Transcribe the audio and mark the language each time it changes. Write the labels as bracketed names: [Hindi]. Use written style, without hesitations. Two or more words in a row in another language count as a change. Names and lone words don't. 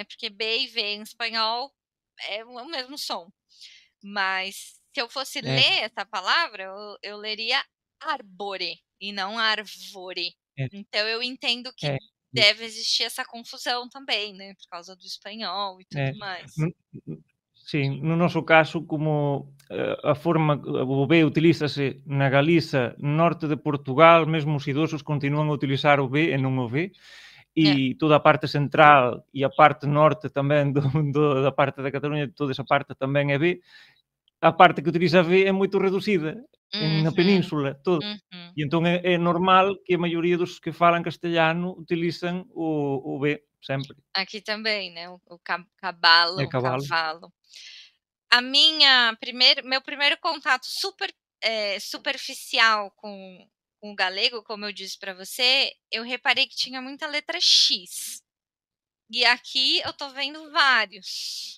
[Portuguese] Porque B e V em espanhol é o mesmo som. Mas se eu fosse É, ler essa palavra, eu leria arbore e não arvore. é, Então eu entendo que é. deve existir essa confusão também, né? Por causa do espanhol e tudo É. mais. [Galician] No sim, no noso caso, como, a forma o B utilízase na Galiza, norte de Portugal, mesmo os idosos continúan a utilizar o B e non o V, [Portuguese] É. [Galician] e toda a parte central e a parte norte tamén da parte da Cataluña, toda esa parte tamén é B. A parte que utiliza V é moito reducida na [Portuguese] Uhum, [Galician] península toda. [Portuguese] uhum. [Galician] E entón é normal que a maioría dos que falan castellano utilizan o V sempre. [Portuguese] Aqui também, né? O [Galician] É cabalo, o cabalo. [Portuguese] cavalo. Meu primeiro contato super superficial com o galego, como eu disse para você, eu reparei que tinha muita letra X. E aqui eu tô vendo vários.